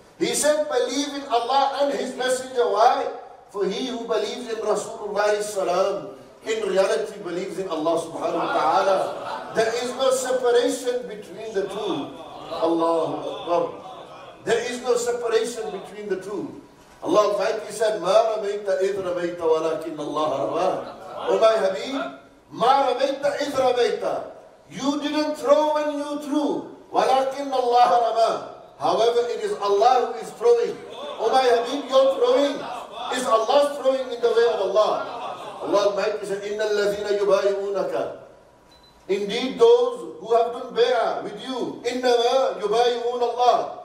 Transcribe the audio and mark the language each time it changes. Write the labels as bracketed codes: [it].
[en] He said, believe in Allah and His Messenger. Why? For he who believes in Rasulullah salam, in reality believes in Allah subhanahu wa ta'ala. There is no separation between the two. Allahu Akbar. There is no separation between the two. Allah Almighty said, [ar] مَا رَمَيْتَ إِذْ رَمَيْتَ وَلَكِنَّ اللَّهَ رَمَى. [en] O my Habib, [ar] مَا رَمَيْتَ إِذْ رَمَيْتَ. [en] You didn't throw when you threw. [ar] وَلَكِنَّ اللَّهَ رَمَى. [en] However, it is Allah who is throwing. O my Habib, your throwing is Allah's throwing in the way of Allah. Allah Almighty said, [ar] إِنَّ الَّذِينَ يُبَايِعُونَكَ. [en] Indeed, those who have done bay'ah with you, [ar] إِنَّمَا يُبَايِعُونَ اللَّهِ.